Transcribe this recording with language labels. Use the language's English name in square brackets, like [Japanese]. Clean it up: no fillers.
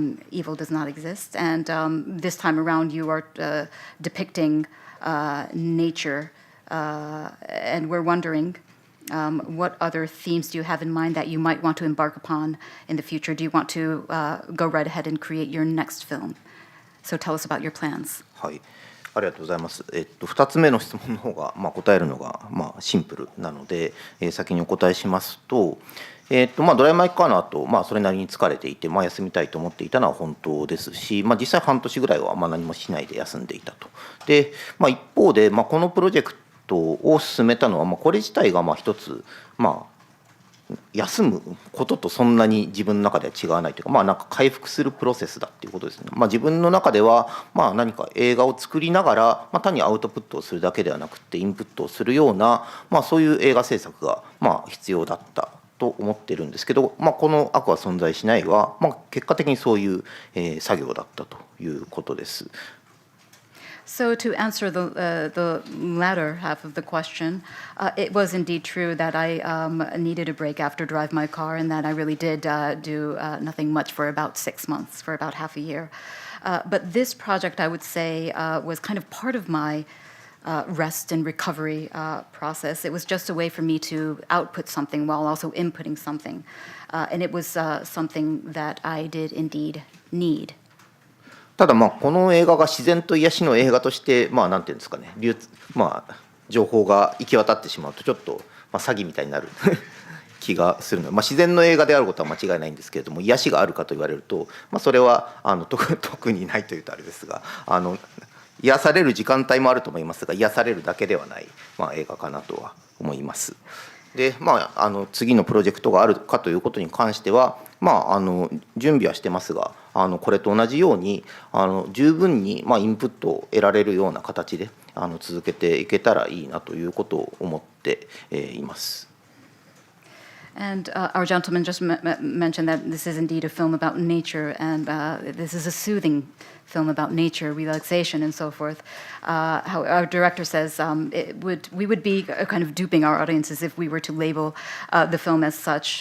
[English] Evil Does Not Exist, and this time around, you are depicting nature, and we're wondering, what other themes do you have in mind that you might want to embark upon in the future? Do you want to go right ahead and create your next film? So tell us about your plans. [Japanese] はい、ありがとうございます。2つ目の質問の方が、答えるのが、シンプルなので、先にお答えしますと、ドライブ・マイ・カーの後、それなりに疲れていて、休みたいと思っていたのは本当ですし、実際半年ぐらいは何もしないで休んでいたと。で、一方で、このプロジェクトを進めたのは、これ自体が一つ、休むこととそんなに自分の中では違わないというか、なんか回復するプロセスだっていうことですね。自分の中では何か映画を作りながら、単にアウトプットをするだけではなくてインプットをするような、そういう映画制作が必要だったと思ってるんですけど、この「悪は存在しない」は、結果的にそういう、作業だったということです。 [English] So to answer the latter half of the question, it was indeed true that I needed a break after Drive My Car, and that I really did do nothing much for about 6 months, for about half a year. But this project, I would say, was kind of part of my rest and recovery process. It was just a way for me to output something while also inputting something. And it was something that I did indeed need. [Japanese] ただこの映画が自然と癒しの映画としてなんていうんですかね、情報が行き渡ってしまうとちょっと詐欺みたいになる気がするので、自然の映画であることは間違いないんですけれども、癒しがあるかと言われると、それは特にないというとあれですが、癒される時間帯もあると思いますが、癒されるだけではない、映画かなとは思います。で次のプロジェクトがあるかということに関しては、準備はしてますが、これと同じように十分にインプットを得られるような形で続けていけたらいいなということを思っています。 [English] And our gentleman just mentioned that this is indeed a film about nature, and this is a soothing film about nature, relaxation, and so forth. How our director says we would be kind of duping our audiences if we were to label the film as such.